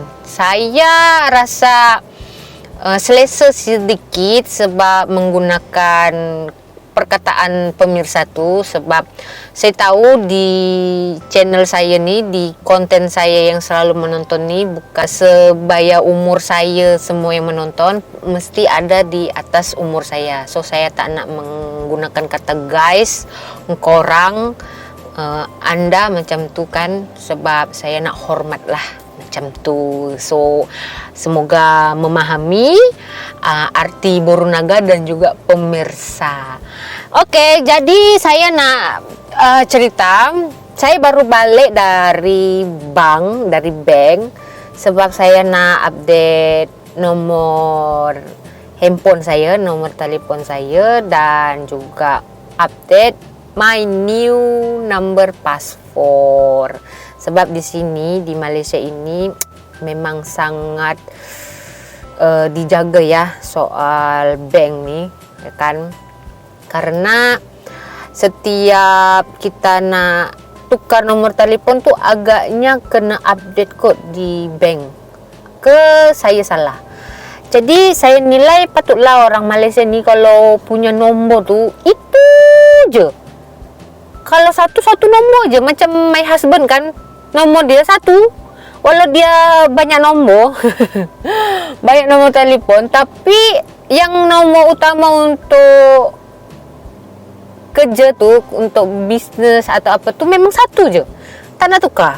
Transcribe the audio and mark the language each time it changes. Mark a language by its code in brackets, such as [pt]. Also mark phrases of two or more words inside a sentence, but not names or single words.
[ms] Saya rasa selesa sedikit sebab menggunakan perkataan pemirsa tuh, sebab saya tahu di channel saya nih, di konten saya yang selalu menonton nih, bukan sebaya umur saya semua yang menonton, mesti ada di atas umur saya. So saya tak nak menggunakan kata guys, korang, anda macam tu kan, sebab saya nak hormat lah macam tu. So semoga memahami arti Borunaga dan juga pemirsa. Oke, jadi saya nak cerita, saya baru balik dari bank, sebab saya nak update nomor handphone saya, nomor telepon saya, dan juga update [en] my new number password. [ms] Sebab di sini di Malaysia ini memang sangat dijaga ya soal bank nih, ya kan? Karena setiap kita nak tukar nomor telepon tuh agaknya kena update code di bank. Saya salah. Jadi saya nilai patutlah orang Malaysia ni kalau punya nombor tuh itu je. Kalau satu nombor je, macam [en] my husband [ms] kan, nomor dia satu, walau dia banyak nombor banyak nomor telepon, tapi yang nomor utama untuk kerja tuh, untuk bisnes atau apa tuh memang satu je, tak nak tukar.